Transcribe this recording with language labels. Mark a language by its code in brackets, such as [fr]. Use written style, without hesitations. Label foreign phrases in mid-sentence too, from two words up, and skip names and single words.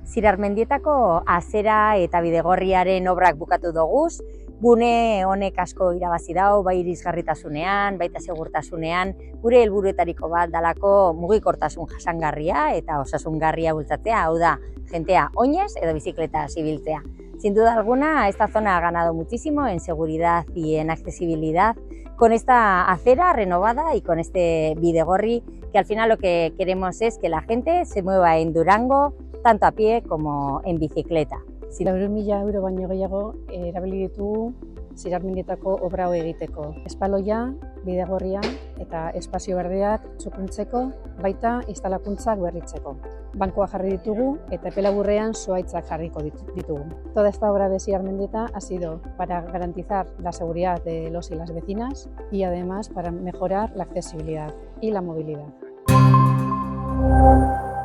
[eu] Zirarmendietako azera eta bidegorriaren obrak bukatu doguz, gune honek asko irabazi dau, bai irisgarritasunean, baita segurtasunean, gure helburuetariko bat dalako mugikortasun jasangarria eta osasungarria bultzatzea, hau da, jentea oinez edo bizikleta ibiltzea. [es] Sin duda alguna, esta zona ha ganado muchísimo en seguridad y en accesibilidad con esta acera renovada y con este bidegorri, que al final lo que queremos es que la gente se mueva en Durango, tanto a pie como en bicicleta. [eu] 400.000 euro baino gehiago erabili ditugu Zirarmendietako obra hau egiteko. Espaloia, bidegorria eta espazio berdeak txukuntzeko, baita instalakuntzak berritzeko. Bankoa jarri ditugu eta epe laburrean zuhaitzak jarriko ditugu. [es] Toda esta obra de Zirarmendieta ha sido para garantizar la seguridad de los y las vecinas y además para mejorar la accesibilidad y la movilidad.